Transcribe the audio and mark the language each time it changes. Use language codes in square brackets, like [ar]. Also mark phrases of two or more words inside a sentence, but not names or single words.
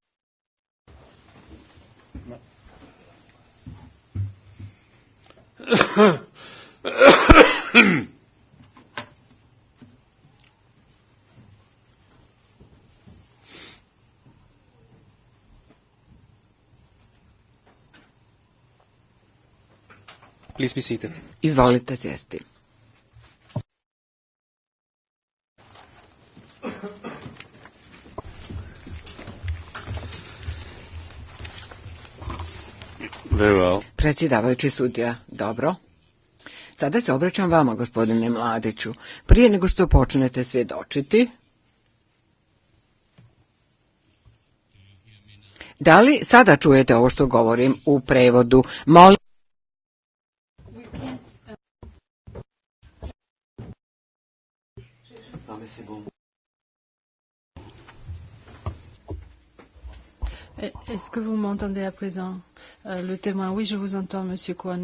[en] Please be seated. [bs] Izvolite sjesti. [en] Very well. [bs] Predsjedavajući sudija, dobro. Sada se obraćam vama, gospodine Mladiću. Prije nego što počnete svjedočiti, da li sada čujete ovo što govorim u prevodu? Molim. [fr] Est-ce que vous m'entendez à présent le témoin, oui, je vous entends, Monsieur Kwan.